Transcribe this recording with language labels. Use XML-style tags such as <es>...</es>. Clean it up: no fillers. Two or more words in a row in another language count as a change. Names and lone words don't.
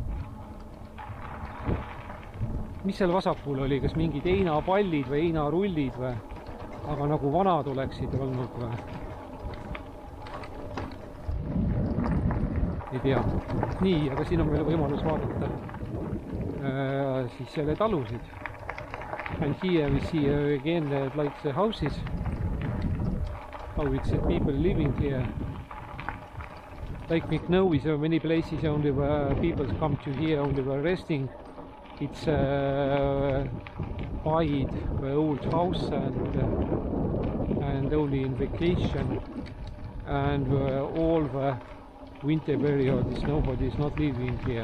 <et>Mis seal vasakul oli? Kas mingid heinapallid või heinarullid või? Aga nagu vanad oleksid olnud või? Ei tea. Nii, aga siin on meil võimalus vaadata siis selle talusid.</et> <en>And here we see again like the houses. How it's people living here. Like we know is many places only where people come to here only were resting. It's buying the old house and only in vacation, and all the winter period is nobody is not living here.</en>